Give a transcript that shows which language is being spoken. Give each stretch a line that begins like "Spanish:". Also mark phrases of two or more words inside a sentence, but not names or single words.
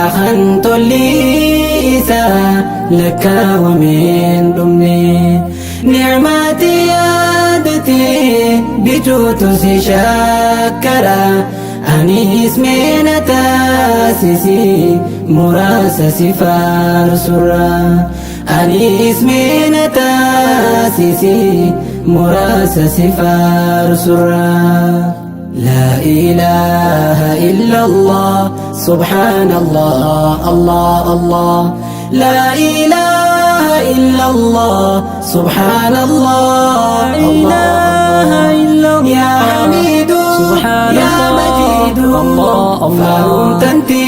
Oromo: kan tolli isaa lakkaawamee hin dhumne ni'maati yaadate bijuutu si shakkara ani ismeena taasisi muraasa si faarsurra ani ismeena taasisi muraasa si faarsurra
Arabic: لا إله إلا الله سبحان الله الله الله لا إله إلا الله سبحان الله الله يا حميد يا مجيد فارون تنتي